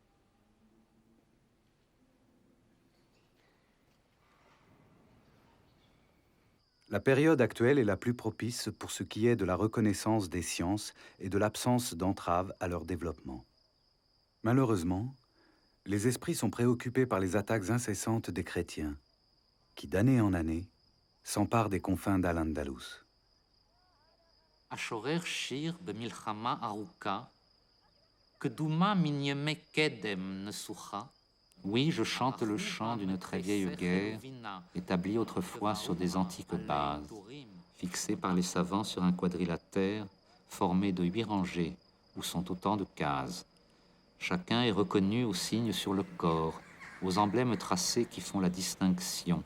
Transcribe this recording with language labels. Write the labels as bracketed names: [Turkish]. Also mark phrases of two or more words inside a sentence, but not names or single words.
[French] La période actuelle est la plus propice pour ce qui est de la reconnaissance des sciences et de l'absence d'entrave à leur développement. Malheureusement, les esprits sont préoccupés par les attaques incessantes des chrétiens, qui d'année en année s'emparent des confins d'Al-Andalus. [Hebrew] השורר שיר במלחמה ארוכה, קדומה מן ימי קדם נסוכה. [French] Oui, je chante le chant d'une très vieille guerre, établie autrefois sur des antiques bases, fixées par les savants sur un quadrilatère formé de 8 rangées, où sont autant de cases. Chacun est reconnu aux signes sur le corps, aux emblèmes tracés qui font la distinction.